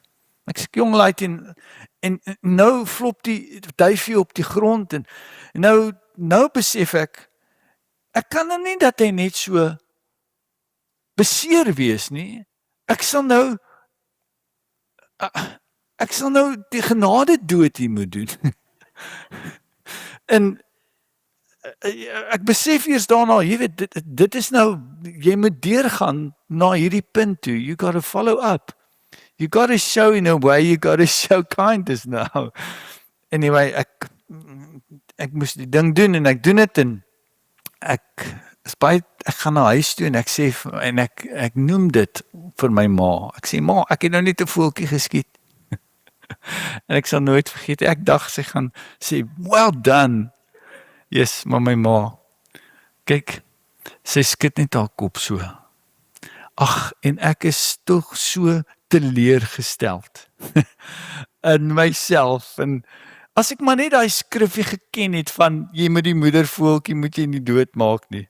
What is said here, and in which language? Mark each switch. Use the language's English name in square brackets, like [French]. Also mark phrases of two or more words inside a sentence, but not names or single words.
[Afrikaans] Ek sê, jong luid, en nou flop die duifie op die grond, en nou besef ek kan nou nie dat hy net so beseer wees nie, ek sal nou die genade dood hier moet doen. En ek besef eers daarna, jy weet, dit is nou, jy moet deurgaan na hierdie punt toe, [English] you got to follow up, you got to show in a way, you got to show kindness now. Anyway, [Afrikaans] ek moes die ding doen, en ek doen dit, en ek gaan na huis toe, en ek sê, en ek noem dit vir my ma, ek sê, ma, ek het nou net 'n voeltjie geskiet. En ek sal nooit vergeet, ek dacht sy gaan sê, [English] well done. Yes, [Afrikaans] maar my ma, kyk, sy skud net haar kop so. Ag, en ek is tog so teleurgesteld in myself, en as ek maar net daai skrifgie geken het van, jy moet die moedervoeltjie moet jy nie doodmaak nie.